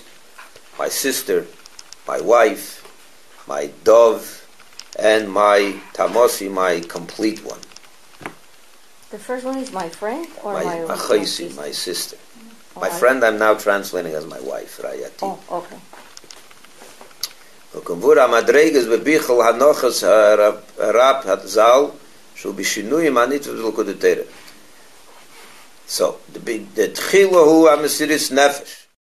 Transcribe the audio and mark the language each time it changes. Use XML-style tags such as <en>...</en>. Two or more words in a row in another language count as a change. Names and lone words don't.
<en>My sister, my wife, my dove, and my Tamosi, my complete one. The first one is my friend or my Achesi, my sister. My friend I'm now translating as my wife, Rayati. Oh, okay. So the</en> <he>תחילה הוא המסירות נפש.</he>